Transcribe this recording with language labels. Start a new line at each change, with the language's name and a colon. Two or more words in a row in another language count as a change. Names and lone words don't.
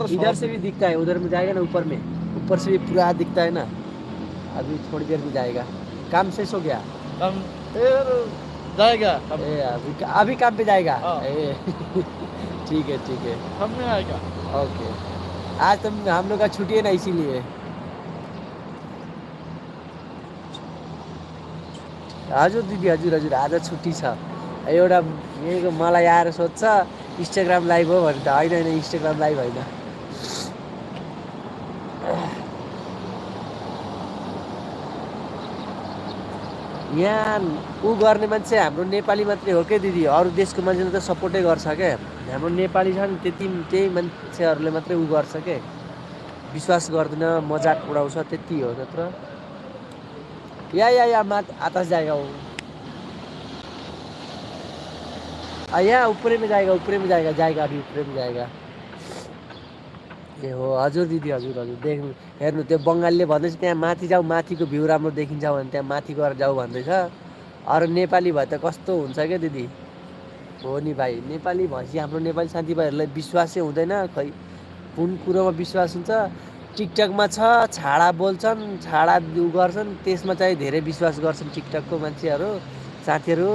Hindi: इधर से भी दिखता है, उधर में जाएगा ना ऊपर में, ऊपर से भी पूरा दिखता है ना। अभी थोड़ी देर में जाएगा। काम शेष हो गया? हम फिर जाएगा। अभी काम पे जाएगा। हाँ। ठीक है ठीक है। हम में आएगा। ओके। आज तो हम लोग का छुट्टी है ना इसीलिए।
Nepali: हजुर दिदी हजुर हजुर आज छुट्टी छ। एउटा यहीँको मलाई आएर सोध्छ इन्स्टाग्राम लाइभ हो भने त होइन होइन इन्स्टाग्राम लाइभ होइन। यहाँ ऊ गर्ने मान्छे हाम्रो नेपाली मात्रै हो क्या दिदी। अरू देशको मान्छेले त सपोर्टै गर्छ क्या। हाम्रो नेपाली छ नि त्यही मान्छेहरूले मात्रै ऊ गर्छ क्या। विश्वास गर्दैन, मजाक उडाउँछ, त्यति हो।
Hindi: नत्र या आतास जाएगा वो। यहाँ ऊपरे में जाएगा जाएगा अभी ऊपरे में जाएगा।
Nepali: ए हो हजुर दिदी हजुर हजुर देख्नु हेर्नु त्यो बङ्गालीले भन्दैछ त्यहाँ माथि जाऊ, माथिको भ्यू राम्रो देखिन्छ भने त्यहाँ माथि गएर जाऊ भन्दैछ। अरू नेपाली भए त कस्तो हुन्छ क्या दिदी। हो नि भाइ, नेपाली भएपछि हाम्रो नेपाली साथीभाइहरूलाई विश्वासै हुँदैन। खै कुन कुरोमा विश्वास हुन्छ? टिकटकमा छ छाडा बोल्छन्, छाडा उ गर्छन्, त्यसमा चाहिँ धेरै विश्वास गर्छन् टिकटकको मान्छेहरू साथीहरू।